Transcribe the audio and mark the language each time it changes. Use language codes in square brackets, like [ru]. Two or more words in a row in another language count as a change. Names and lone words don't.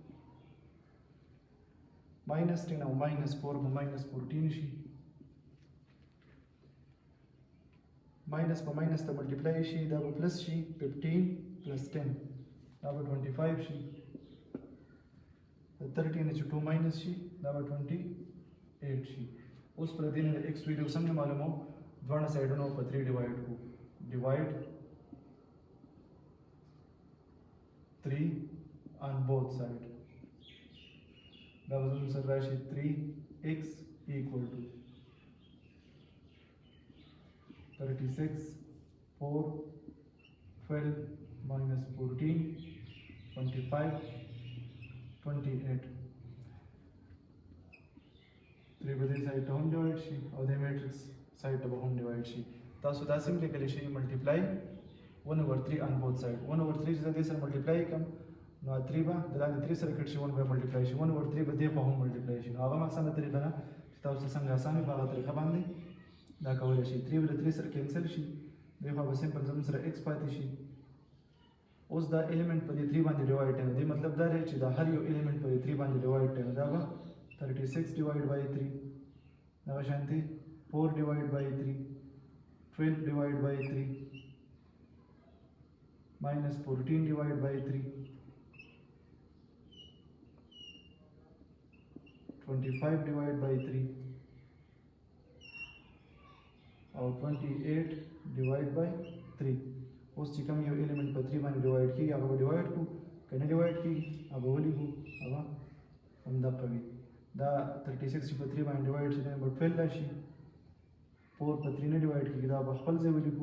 [ps] minus 10 او minus 4 به minus 14 شي minus په minus ته multiply شي دا به plus شي 15 plus 10 دا به 25 شي 30 نه چې 2 minus شي دا به 28 شي. اوس پر دې نه x ویلیو څنګه معلومو دوه سایډونو په 3 ډیوایډ کو [en] divide 3 on both sides. [ps] دا به زموږ سره راشي [en] 3x equal to [ps] 36 4 12 minus 14 25 28. 3 به دې سایډ ته هم ډیوایډ شي او د [en] matrix side [ps] ته به هم ډیوایډ شي. تاسو دا سمپلی لیکلی شئ ملټیپلای 1/3 [en] on both side [ps] 1/3 چې زه دې سره ملټیپلای کوم نو 3 به د لاندې 3 سره کټ شي 1 به ملټیپلای شي 1/3 به دې خوا هم ملټیپلای شي. نو هغه اسانه طریقه ده چې تاسو څنګه اسانه په هغه طریقه باندې دا کولی شي. 3 به 3 سره کینسل شي دې خوا به سمپل زموږ سره x پاتې شي. اوس دا ایلیمنٹ په دې 3 باندې ډیوایډ دی. دې مطلب دا دی چې دا هر یو ایلیمنٹ په دې 3 باندې ډیوایډ دی. دا به [en] 36 divided by 3 [ps] دا به شانتي [en] 4 divided by 3 12 divided by 3 minus 14 divided by 3 25 divided by 3 او 28 divide by 3. [ps] اوس چې کوم یو الیمنٹ په 3 باندې ډیوایډ کیږي هغه به ډیوایډ کړو که نه ډیوایډ کیږي هغه ولیکو هغه همدغه وي. دا 36 چې په 3 باندې ډیوایډ شي دا به 12 راشي. 4 په 3 نه ډیوایډ کیږي دا به خپل ځای ولیکو.